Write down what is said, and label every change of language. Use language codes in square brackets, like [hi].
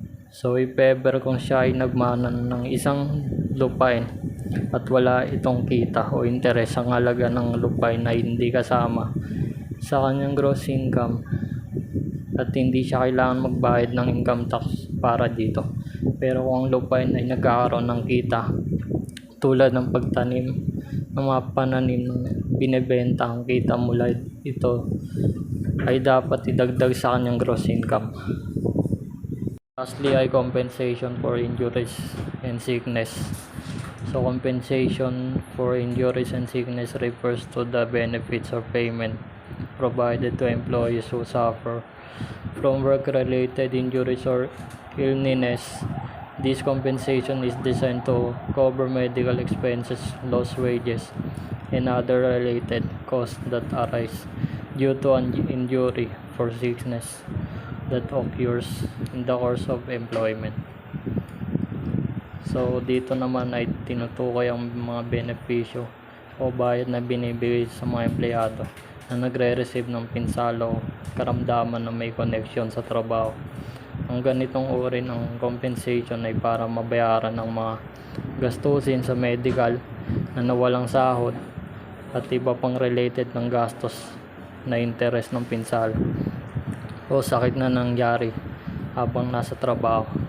[tl] So if ever kung siya ay nagmanan ng isang lupain at wala itong kita o interest, ang halaga ng lupain ay hindi kasama sa kanyang gross income at hindi siya kailangan magbayad ng income tax para dito. Pero kung ang lupain ay nagkakaroon ng kita tulad ng pagtanim ng mga pananim na binebenta, ang kita mula ito ay dapat idagdag sa kanyang gross income. [en] Lastly [tl] ay [en] compensation for injuries and sickness. So compensation for injuries and sickness refers to the benefits or payment provided to employees who suffer from work-related injuries or illness. This compensation is designed to cover medical expenses, lost wages, and other related costs that arise due to an injury or sickness that occurs in the course of employment. [tl] So dito naman ay tinutukoy ang mga benepisyo o bayad na binibigay sa mga empleyado na nagre-receive ng pinsala o karamdaman na may connection sa trabaho. Ang ganitong uri ng compensation ay para mabayaran ng mga gastusin sa medical na nawalang sahod at iba pang related ng gastos na interest ng pinsala o sakit na nangyari habang nasa trabaho.